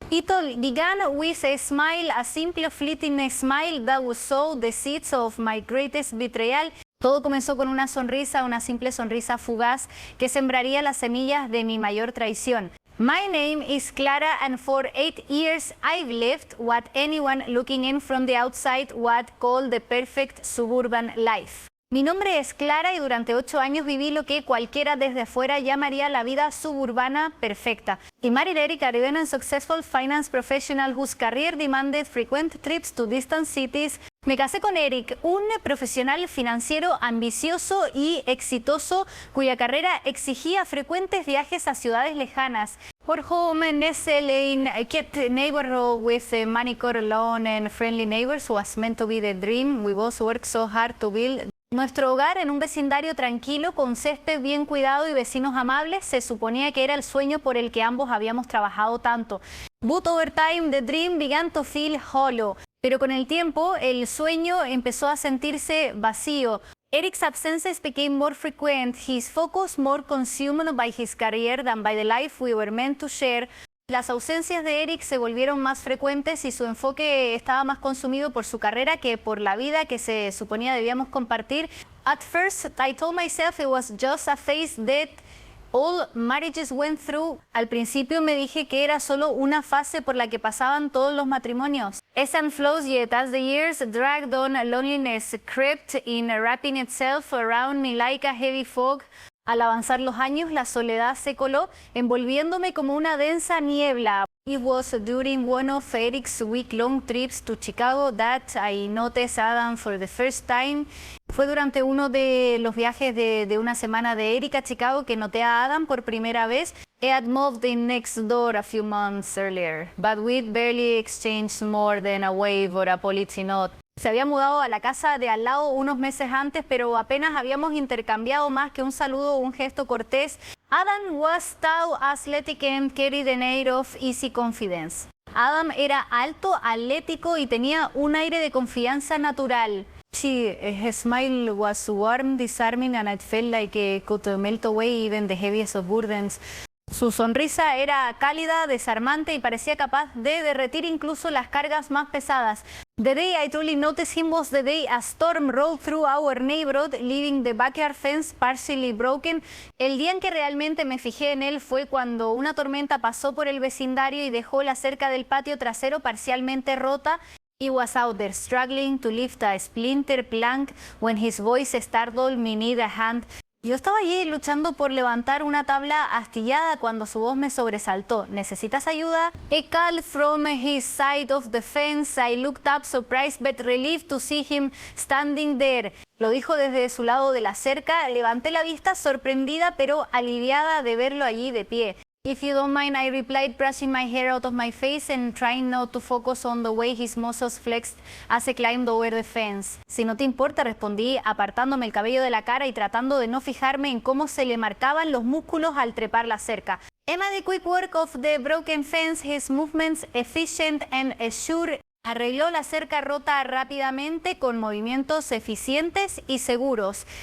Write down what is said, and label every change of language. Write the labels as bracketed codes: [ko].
[en] It all began with a smile, a simple fleeting smile that would sow the seeds of my greatest betrayal. [es] Todo comenzó con una sonrisa, una simple sonrisa fugaz que sembraría las semillas de mi mayor traición. [en] My name is Clara, and for 8 years I've lived what anyone looking in from the outside would call the perfect suburban life. [es] Mi nombre es Clara y durante 8 años viví lo que cualquiera desde afuera llamaría la vida suburbana perfecta. [en] I married Eric, a driven and successful finance professional whose career demanded frequent trips to distant cities. [es] Me casé con Eric, un profesional financiero ambicioso y exitoso cuya carrera exigía frecuentes viajes a ciudades lejanas. [en] Our home, nestled in a kept neighborhood with a manicured lawn and friendly neighbors, was meant to be the dream we both worked so hard to build. [es] Nuestro hogar en un vecindario tranquilo, con césped bien cuidado y vecinos amables, se suponía que era el sueño por el que ambos habíamos trabajado tanto. [en] But over time, the dream began to feel hollow. [es] Pero con el tiempo, el sueño empezó a sentirse vacío. [en] Eric's absences became more frequent, his focus more consumed by his career than by the life we were meant to share. [es] Las ausencias de Eric se volvieron más frecuentes y su enfoque estaba más consumido por su carrera que por la vida que se suponía debíamos compartir. [en] At first, I told myself it was just a phase that all marriages went through. [es] Al principio me dije que era solo una fase por la que pasaban todos los matrimonios. [en] Ebbs and flows, yet as the years dragged on, loneliness crept in, wrapping itself around me like a heavy fog. [es] Al avanzar los años, la soledad se coló, envolviéndome como una densa niebla. [en] It was during one of Eric's week-long trips to Chicago that I noticed Adam for the first time. [es] Fue durante uno de los viajes de una semana de Eric a Chicago que noté a Adam por primera vez. [en] He had moved in next door a few months earlier, but we'd barely exchanged more than a wave or a polite note. [es] Se había mudado a la casa de al lado unos meses antes, pero apenas habíamos intercambiado más que un saludo o un gesto cortés. [en] Adam was tall, athletic and carried an air of easy confidence. [es] Adam era alto, atlético y tenía un aire de confianza natural. [en] His smile was warm, disarming, and I felt like it could melt away even the heaviest of burdens. [es] Su sonrisa era cálida, desarmante y parecía capaz de derretir incluso las cargas más pesadas. [en] The day I truly noticed him was the day a storm rolled through our neighborhood, leaving the backyard fence partially broken. [es] El día en que realmente me fijé en él fue cuando una tormenta pasó por el vecindario y dejó la cerca del patio trasero parcialmente rota. [en] He was out there struggling to lift a splinter plank when his voice startled me need a hand. Yo estaba allí luchando por levantar una tabla astillada cuando su voz me sobresaltó. [es] ¿Necesitas ayuda? [en] A call from his side of the fence. I looked up, surprised but relieved to see him standing there. [es] Lo dijo desde su lado de la cerca. Levanté la vista sorprendida pero aliviada de verlo allí de pie. [en] If you don't mind, I replied, brushing my hair out of my face and trying not to focus on the way his muscles flexed as he climbed over the fence. [es] Si no te importa, respondí, apartándome el cabello de la cara y tratando de no fijarme en cómo se le marcaban los músculos al trepar la cerca. [en] Emma, the quick work of the broken fence, his movements efficient and sure. [es] Arregló la cerca rota rápidamente con movimientos eficientes y seguros.